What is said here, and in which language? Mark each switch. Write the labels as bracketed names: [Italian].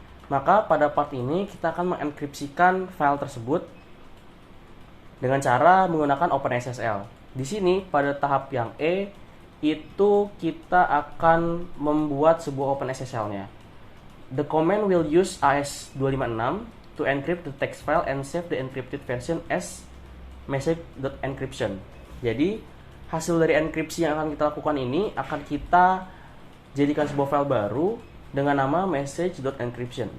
[Indonesian] Maka pada part ini kita akan mengenkripsikan file tersebut dengan cara menggunakan OpenSSL. Di sini pada tahap yang E itu kita akan membuat sebuah OpenSSL-nya. [English] The command will use AES256 to encrypt the text file and save the encrypted version as message.encryption. [Indonesian] Jadi hasil dari enkripsi yang akan kita lakukan ini akan kita jadikan sebuah file baru dengan nama message.encryption.